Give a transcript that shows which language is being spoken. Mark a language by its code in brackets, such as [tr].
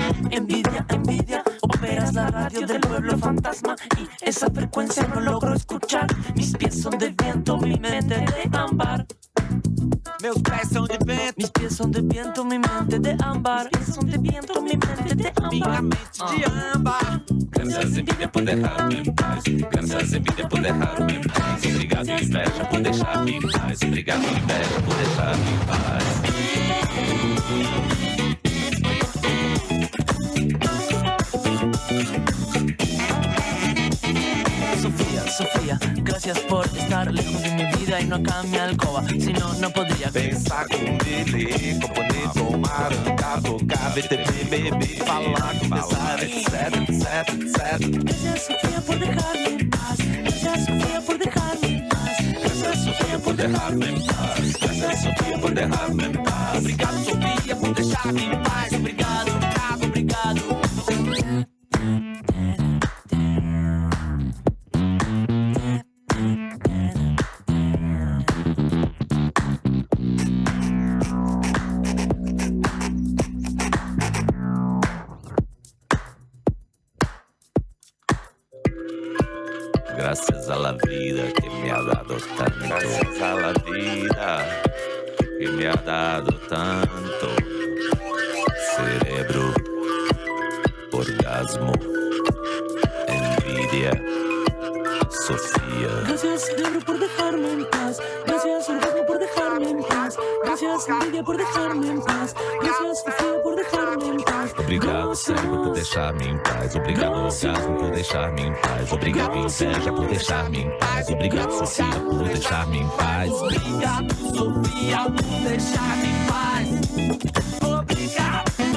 [es] Envidia, envidia, operas la radio del pueblo fantasma y esa frecuencia no logro escuchar. Mis pies son de viento, mi mente de ámbar. [pt] Meus pés são de vento. [es] Mis pies son de viento, mi mente de ámbar. Mis pies son de viento, mi mente de [pt] Minha [es] ámbar. [pt] mente de âmbar. Graças, envidia, por deixar-me em paz. Graças, envidia, por deixar-me em paz. Obrigado, inveja, por deixar-me em paz. Obrigado, inveja, por deixar-me em paz. [es] Sofía, Sofía, gracias por estar lejos de mi vida y no acá en mi alcoba. Si no, no podría Pensar com dele, componer, tomar, andar, tocar, VTV, beber, [pt] falar, conversar, [es] etc, etc, etc. Gracias, Sofía, por dejarme en paz. Gracias, Sofía, por dejarme en paz. [pt] Graças, Sofia, por deixar-me em paz. Graças, Sofia, por deixar-me em paz. Obrigado, Sofia, por deixar-me em paz. Obrigado, obrigado, obrigado. [es] Gracias a la vida que me ha dado tanto. Gracias a la vida que me ha dado tanto. Cerebro, orgasmo, envidia, Sofía. Gracias, cerebro, por dejarme en paz. Gracias, orgasmo, por dejarme en paz. Gracias, envidia, por dejarme en paz. Gracias, Sofía, por dejarme en paz. [pt] Obrigado, cérebro, por deixar-me em paz. Obrigado, orgasmo, por deixar-me em paz. Obrigado, inveja, por deixar-me em paz. Obrigado, Sofia, por deixar-me em paz. Obrigado, Sofia, por deixar-me em paz. Obrigado.